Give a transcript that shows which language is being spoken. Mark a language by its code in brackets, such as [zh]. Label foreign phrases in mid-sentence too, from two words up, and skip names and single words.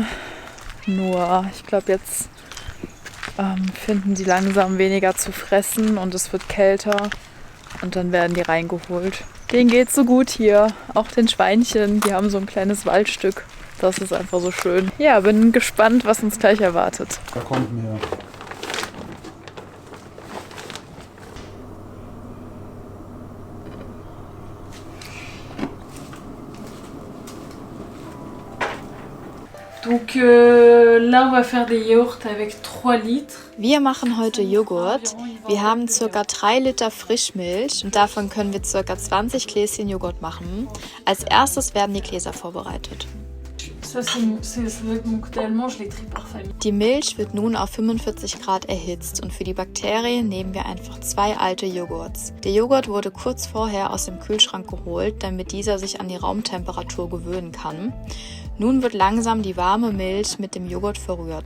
[de] Nur, ich glaube, jetzt finden die langsam weniger zu fressen und es wird kälter. Und dann werden die reingeholt. Denen geht's so gut hier, auch den Schweinchen, die haben so ein kleines Waldstück. Das ist einfach so schön. Ja, bin gespannt, was uns gleich erwartet. Da kommt mir. [fr] Donc là, on va faire des yaourts avec 3 litres. [de] Wir machen heute Joghurt. Wir haben ca. 3 Liter Frischmilch und davon können wir ca. 20 Gläschen Joghurt machen. Als erstes werden die Gläser vorbereitet. [fr] Ça, c'est avec mon côté allemand, je les trie par famille. [de] Die Milch wird nun auf 45 Grad erhitzt und für die Bakterien nehmen wir einfach 2 alte Joghurts. Der Joghurt wurde kurz vorher aus dem Kühlschrank geholt, damit dieser sich an die Raumtemperatur gewöhnen kann. Nun wird langsam die warme Milch mit dem Joghurt verrührt.